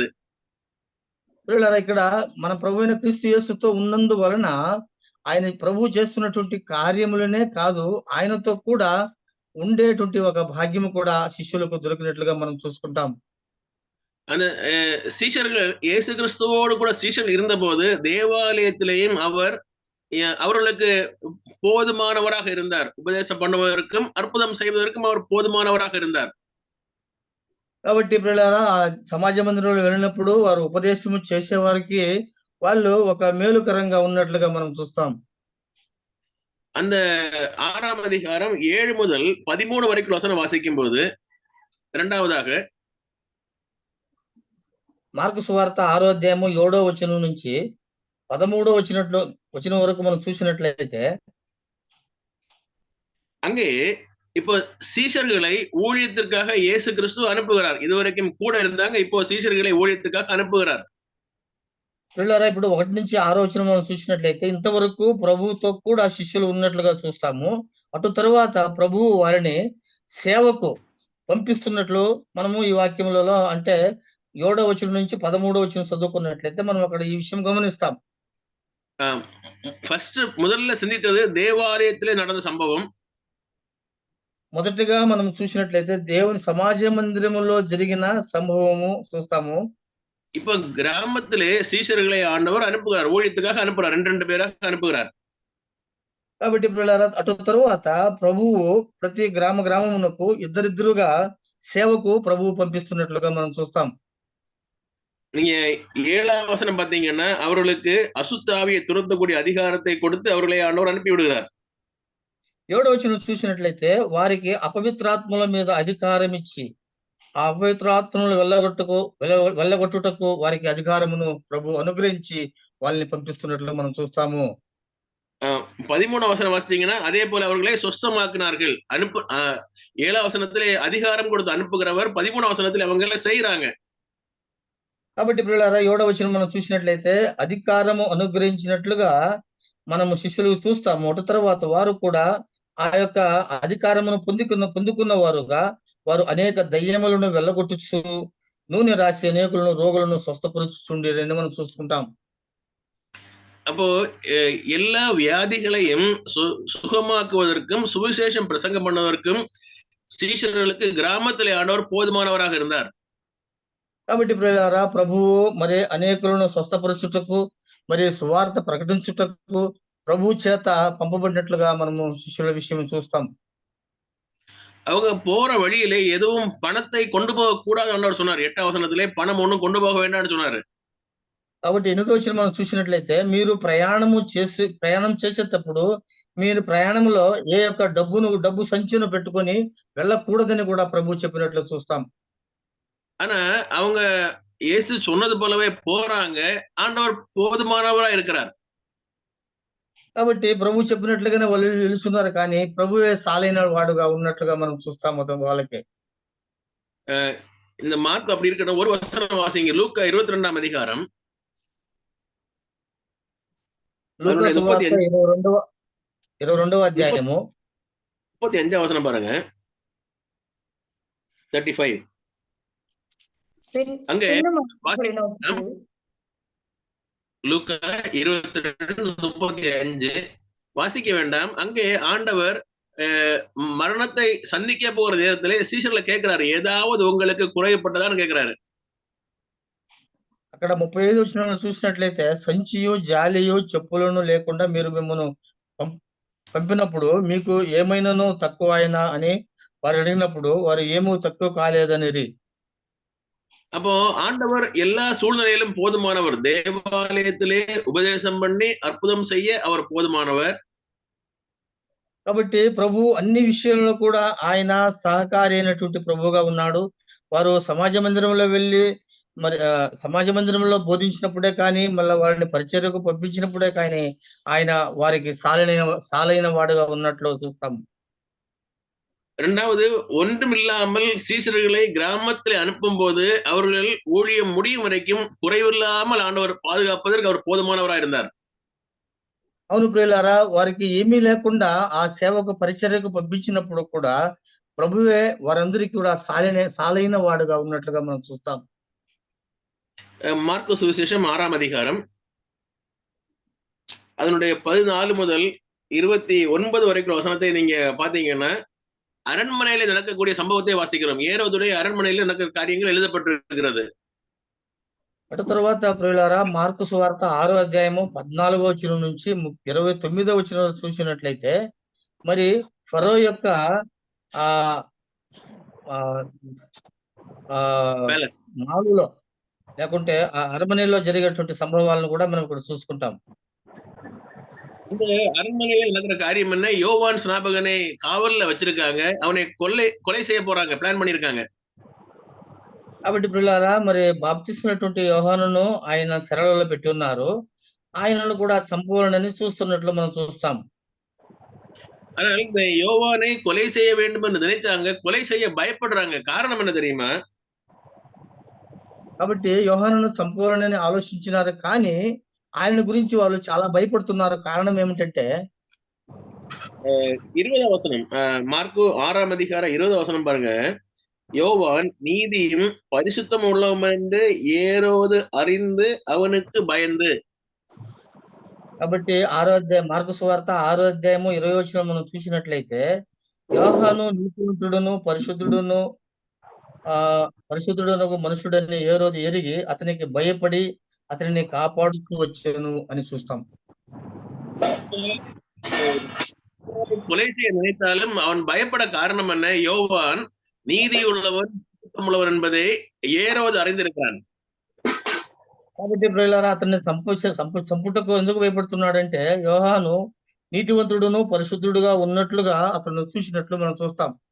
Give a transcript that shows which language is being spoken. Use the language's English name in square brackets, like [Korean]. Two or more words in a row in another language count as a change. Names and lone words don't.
[Telugu] ఇక్కడ మన ప్రభు అయిన క్రీస్తు యేసుతో ఉన్నందు వలన ఆయన ప్రభు చేస్తున్నటువంటి కార్యములనే కాదు, ఆయనతో కూడా ఉండేటువంటి ఒక భాగ్యము కూడా శిష్యులకు దొరికినట్లుగా మనం చూసుకుంటాం. [Tamil] அந்த சீஷர்கள் இயேசு கிறிஸ்துவோடு கூட சீஷர்கள் இருந்தபோது தேவாலயத்திலேயும் அவர்களுக்கு போதுமானவராக இருந்தார். உபதேசம் பண்ணுவதற்கும் அற்புதம் செய்வதற்கும் அவர் போதுமானவராக இருந்தார். [Telugu] కాబట్టి ప్రియులారా సమాజ మందిరంలో వెళ్ళినప్పుడు వారు ఉపదేశము చేసేవారికి వాళ్ళు ఒక మేలుకరంగా ఉన్నట్లుగా మనం చూస్తాం. [Tamil] அந்த 6ஆம் அதிகாரம் 7 முதல் 13 வரைக்கும் வசனம் வாசிக்கும் போது, இரண்டாவதாக [Telugu] మార్కు సువార్త 6వ అధ్యాయము 7వ వచనం నుంచి 13వ వచనం వరకు మనం చూసినట్లయితే, [Tamil] அங்கே இப்போ சீஷர்களை ஊழியத்திற்காக இயேசு கிறிஸ்து அனுப்புகிறார். இதுவரைக்கும் கூட இருந்தாங்க, இப்போ சீஷர்களை ஊழியத்துக்காக అனுப்புகிறார். [Telugu] పిల్లరా ఇప్పుడు 1-6 వచనం మనం చూసినట్లయితే ఇంతవరకు ప్రభువుతో కూడా శిష్యులు ఉన్నట్లుగా చూస్తాము. అటు తరువాత ప్రభువు వారిని సేవకు పంపిస్తున్నట్లు మనము ఈ వాక్యములలో అంటే 7వ వచనం నుంచి 13వ వచనం చదువుకున్నట్లయితే మనం అక్కడ ఈ విషయం గమనిస్తాం. [Tamil] ఫస్ట్ முதல்ல சிந்தித்தது దేవాలయத்திலே நடந்த సంభవం. [Telugu] మొదటిగా మనం చూసినట్లయితే దేవుని సమాజ మందిరములో జరిగిన సంభవము చూస్తాము. [Tamil] இப்ப கிராமத்திலே சீஷர்களை ஆண்டவர் அனுப்புகிறார், ஊழியத்துக்காக அனுப்புறார், 2 பேராக அனுப்புகிறார். [Telugu] కాబట్టి పిల్లలారా అటు తరువాత ప్రభువు ప్రతి గ్రామమునకు ఇద్దరిద్దరుగా సేవకు ప్రభువు పంపిస్తున్నట్లుగా మనం చూస్తాం. [Tamil] நீங்க 7ஆம் வசனம் பாத்தீங்கன்னா அவர்களுக்கு அசுத்த ஆவியை துரத்தக்கூடிய அதிகாரத்தை கொடுத்து அவர்களை ஆண்டவர் அனுப்பி விடுகிறார். [Telugu] 7వ వచనం చూసినట్లయితే వారికి అపవిత్రాత్మల మీద అధికారం ఇచ్చి ఆ అపవిత్రాత్మలను వెళ్ళగొట్టుటకు వారికి అధికారమును ప్రభు అనుగ్రహించి వాళ్ళని పంపిస్తున్నట్లు మనం చూస్తాము. [Tamil] 13వ వசனம் வாசிச்சீங்கன்னா அதே போல அவர்களை சொஸ்தமாக்கினார்கள். 7ஆம் வசனத்திலே அதிகாரம் கொடுத்து அனுப்புகிறவர் 13ஆம் வசனத்திலே அவங்களை செய்யறாங்க. [Telugu] కాబట్టి పిల్లలారా 7వ వచనం మనం చూసినట్లయితే అధికారము అనుగ్రహించినట్లుగా మనము శిష్యులు చూస్తాము. అటు తర్వాత వారు కూడా ఆ యొక్క అధికారమును పొందుకున్న వారుగా వారు అనేక దయ్యములను వెళ్ళగొట్టుచు నూనె రాసి అనేకులను రోగులను స్వస్థపరుచుచుండేరని మనం చూసుకుంటాం. [Tamil] அப்போ எல்லா வியாதிகளையும் சுகமாக்குவதற்கும் சுவிசேஷம் பிரசங்கம் பண்ணுவதற்கும் சீஷர்களுக்கு கிராமத்திலே ஆண்டவர் போதுமானவராக இருந்தார். [Telugu] కాబట్టి ప్రియులారా ప్రభువు మరి అనేకులను స్వస్థపరచుటకు మరి సువార్త ప్రకటించుటకు ప్రభు చేత పంపబడినట్లుగా మనము శిష్యుల విషయం చూస్తాం. [Tamil] அவங்க போற வழியிலே எதுவும் பணத்தை கொண்டு போக கூடாது ஆண்டவர் சொன்னார். 8ஆம் వచనத்திலே பணம் ஒண்ணும் கொண்டு போக வேண்டாம்னு சொன்னாரு. [Telugu] కాబట్టి 8వ వచనం మనం చూసినట్లయితే మీరు ప్రయాణం చేసేటప్పుడు మీరు ప్రయాణంలో ఏ యొక్క డబ్బు సంచిను పెట్టుకొని వెళ్ళకూడదని కూడా ప్రభు చెప్పినట్లు చూస్తాం. [Tamil] ஆனா அவங்க இயேசு சொன்னது போலவே போறாங்க. ஆண்டவர் போதுமானவரா இருக்கிறார். [Telugu] కాబట్టి ప్రభు చెప్పినట్లుగానే వాళ్ళు వెళ్తున్నారు, కానీ ప్రభువే సాలైన వాడుగా ఉన్నట్లుగా మనం చూస్తాము వాళ్ళకి. [Tamil] இந்த మార్క్ அப்படி இருக்கட்டும். ஒரு வசனம் வாசிங்க. லூக்கா 22ஆம் அதிகாரம். [Telugu] లూకా సువార్త 22వ అధ్యాయము 35వ వచనం [Tamil] பாருங்க. 35 அங்கே லூக்கா 22:35 வாசிக்க வேண்டாம். அங்கே ஆண்டவர் மரணத்தை சந்திக்க போகிற நேரத்திலே சீஷர்களை கேட்கிறாரு, ஏதாவது உங்களுக்கு குறையப்பட்டதான்னு கேட்கிறாரு. [Telugu] అక్కడ 35 వచనంలో చూసినట్లయితే సంచియు జాలియు చెప్పులను లేకుండా మీరు మిమ్మల్ని పంపినప్పుడు మీకు ఏమైనాను తక్కువ అయినా అని వారు అడిగినప్పుడు వారు ఏమీ తక్కువ కాలేదనిరి. [Tamil] அப்போ ஆண்டவர் எல்லா சூழ்நிலையிலும் போதுமானவர். தேவாலயத்திலே உபதேசம் பண்ணி அற்புதம் செய்ய அவர் போதுமானவர். [Telugu] కాబట్టి ప్రభు అన్ని విషయాల్లో కూడా ఆయన సహకారి అయినటువంటి ప్రభువుగా ఉన్నాడు. వారు సమాజ మందిరంలో వెళ్ళి మరి సమాజ మందిరంలో బోధించినప్పుడే కానీ మళ్ళీ వారిని పరిచర్యకు పంపించినప్పుడే కానీ ఆయన వారికి సాలైన వాడుగా ఉన్నట్లు చూస్తాము. [Tamil] இரண்டாவது, ஒன்றுமில்லாமல் சீஷர்களை கிராமத்தில் அனுப்பும் போது அவர்கள் ஊழியம் முடியும் வரைக்கும் குறைவில்லாமல் ஆண்டவர் பாதுகாப்பதற்கு அவர் போதுமானவராக இருந்தார். [Telugu] అవును ప్రియులారా, వారికి ఏమీ లేకుండా ఆ సేవకు పరిచర్యకు పంపించినప్పుడు కూడా ప్రభువే వారందరికీ కూడా సాలైన వాడుగా ఉన్నట్లుగా మనం చూస్తాం. [Tamil] మార్కు సువిశేషం 6ஆம் அதிகாரம் அதனுடைய 14 முதல் 29 வரைக்கும் வசனத்தை நீங்க பாத்தீங்கன்னா அரண்மனையில நடக்கக்கூடிய சம்பவத்தை வாசிக்கிறோம். ஏரோதுடைய அரண்மனையில நடக்கிற காரியங்கள் எழுதப்பட்டிருக்கிறது. [Telugu] అటు తర్వాత ప్రియులారా మార్కు సువార్త 6వ అధ్యాయము 14వ వచనం నుంచి 29వ వచనం చూసినట్లయితే మరి ఫరో యొక్క మాలులో లేకుంటే ఆ అరమనేలో జరిగేటువంటి సంభవాలను కూడా మనం ఇక్కడ చూసుకుంటాం. [Tamil] இந்த அரண்மனையில் நடக்கிற காரியம் என்ன? யோவான் ஸ்நாபகனை காவல்ல வச்சிருக்காங்க. அவனை கொலை செய்ய போறாங்க, பிளான் பண்ணிருக்காங்க. [Telugu] కాబట్టి ప్రియులారా మరి బాప్తిస్మైనటువంటి యోహానును ఆయన శరలలో పెట్టి ఉన్నారు. ఆయనను కూడా చంపవాలని చూస్తున్నట్లు మనం చూస్తాం. [Tamil] ஆனால் இந்த யோவானை கொலை செய்ய வேண்டும் என்று நினைச்சாங்க, கொலை செய்ய பயப்படுறாங்க. காரணம் என்ன தெரியுமா? [Telugu] కాబట్టి యోహానును చంపాలని ఆలోచించినారు, కానీ ఆయన గురించి వాళ్ళు చాలా భయపడుతున్నారు. కారణం ఏమిటంటే [Tamil] 20 வசனம், மார்க்கு 6ஆம் அதிகாரம் 20 வசனம் பாருங்க. யோவான் நீதியும் பரிசுத்தம் உள்ளவன் என்று ஏரோது அறிந்து அவனுக்கு பயந்து. [Telugu] కాబట్టి 6వ అధ్యాయం మార్కు సువార్త 6వ అధ్యాయము 20 వచనం మనం చూసినట్లయితే, యోహాను నీతివంతుడును పరిశుద్ధుడనగు మనుషుడని ఏ రోజు ఎరిగి అతనికి భయపడి అతనిని కాపాడుతూ వచ్చాను అని చూస్తాం. [Tamil] கொலை செய்ய நினைத்தாலும் அவன் பயப்பட காரணம் என்ன? யோவான் நீதி உள்ளவன் உள்ளவன் என்பதை ஏரோது அறிந்திருக்கிறான். [Telugu] కాబట్టి ప్రియులారా, అతన్ని చంపుటకు ఎందుకు భయపడుతున్నాడంటే, యోహాను నీతివంతుడును పరిశుద్ధుడుగా ఉన్నట్లుగా అతను చూసినట్లు మనం చూస్తాం.